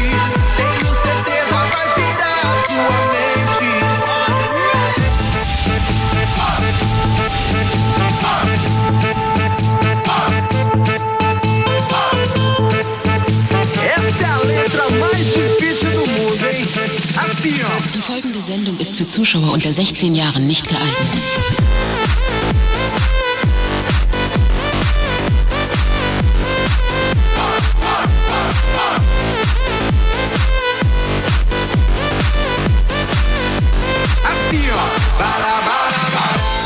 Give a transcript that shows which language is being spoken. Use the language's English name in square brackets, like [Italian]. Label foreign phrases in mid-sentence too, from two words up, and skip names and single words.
[Portuguese] Tenho certeza, vai pirar a sua mente. Essa é a letra mais difícil do mundo, hein? Assim, ó. [German] Die folgende Sendung ist für Zuschauer unter 16 Jahren nicht geeignet. [Portuguese] Assim, ó. Bara, bara, bara.